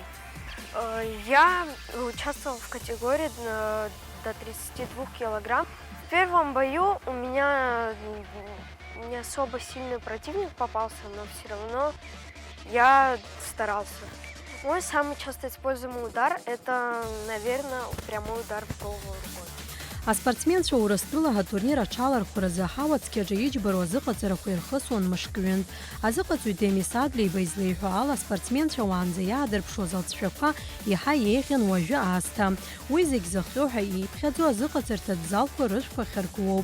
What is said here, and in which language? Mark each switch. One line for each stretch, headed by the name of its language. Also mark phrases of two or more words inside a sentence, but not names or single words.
Russian: Я участвовала в категории до 32 килограмм. В первом бою у меня не особо сильный противник попался, но все равно я старался. Мой самый часто используемый удар – это, наверное, прямой удар в голову рукой.
Abkhazian: Аспортсменцәа Урыстәылаҟа атурнир аҽалархәаразы ҳауацқьаҿы иџьбароу азыҟаҵарақәа ирхысуан мышкҩынтә. Азыҟаҵаҩ Демис Адлиба излеиҳәо ала аспортсменцәа уаанӡа иаадырԥшуаз алҵшәақәа иаҳа еиӷьын уажәы аасҭа. Уи зегь зыхҟьо ҳәа ииԥхьаӡо азыҟаҵарҭатә залқәа рышәқәа хьыркуоуп.